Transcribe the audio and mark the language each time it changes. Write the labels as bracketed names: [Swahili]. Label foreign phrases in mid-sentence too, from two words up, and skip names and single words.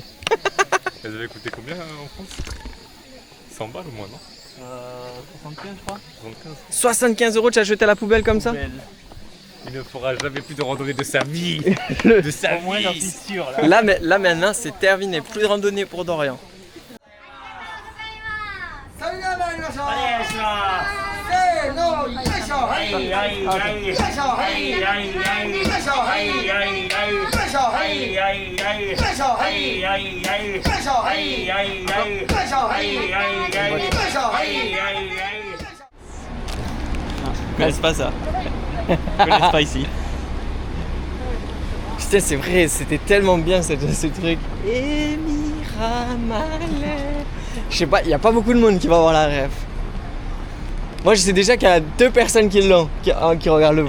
[French] Elles avaient coûté combien en France? 100 balles au moins non? 75 je crois. 75. 75 € tu as jeté à la poubelle comme ça? Poubelle. Il ne fera jamais plus de randonnée de sa vie. De sa Au moins j'en suis vie. sûr là. Là maintenant c'est terminé, plus de randonnée pour Dorian. [Japanese] それでは参りましょう。せーの、よいしょ。はいはいはい。よいしょ。はいはいはい。よいしょ。はいはいはい。よいしょ。はいはいはい。よいしょ。はいはいはい。よいしょ。はいはいはい。よいしょ。はいはいはい。よいしょ。はいはいはい。 [French] Je connais pas ça. Je connais pas ici. Putain c'est vrai, c'était tellement bien ce truc. Je sais pas, il y a pas beaucoup de monde qui va voir la ref. Moi je sais déjà qu'il y a 2 personnes qui l'ont, qui regardent le